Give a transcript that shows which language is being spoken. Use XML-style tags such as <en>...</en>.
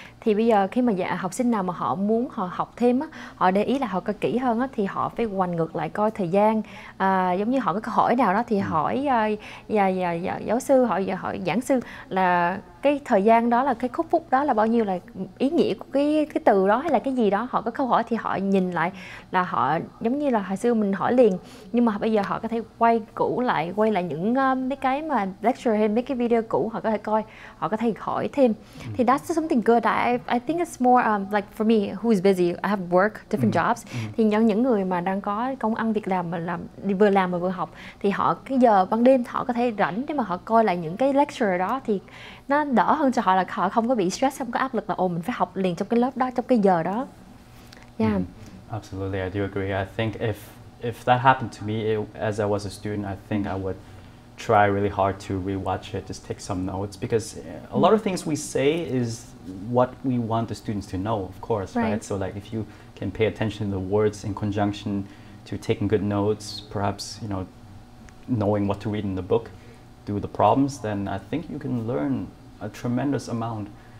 <vi>Thì bây giờ khi mà học sinh nào mà họ muốn họ học thêm á, họ để ý là họ coi kỹ hơn á, thì họ phải hoành ngược lại coi thời gian, giống như họ có câu hỏi nào đó thì hỏi giáo sư, hỏi giảng sư là cái thời gian đó là cái phút đó là bao nhiêu, là ý nghĩa của cái từ đó hay là cái gì đó. Họ có câu hỏi thì họ nhìn lại là họ giống như là hồi xưa mình hỏi liền, nhưng mà bây giờ họ có thể quay lại những mấy cái mà lecture hay mấy cái video cũ, họ có thể coi, họ có thể hỏi thêm. Thì</vi> <en>that's something good. I think it's more like for me who is busy, I have work, different jobs.</en> <vi>Thì những người mà đang có công ăn việc làm mà vừa làm mà vừa học, thì họ cái giờ ban đêm họ có thể rảnh để mà họ coi lại những cái lecture đó, thì nó đỡ hơn cho họ, là họ không có bị stress, không có áp lực là mình phải học liền trong cái lớp đó, trong cái giờ đó.</vi> <en>Yeah. Absolutely, I do agree. I think if that happened to me as I was a student, I think I would try really hard to rewatch it, just take some notes, because a lot of things we say is what we want the students to know, of course, right? So like if you can pay attention to the words in conjunction to taking good notes, perhaps, knowing what to read in the book, do the problems, then I think you can learn a tremendous amount.</en>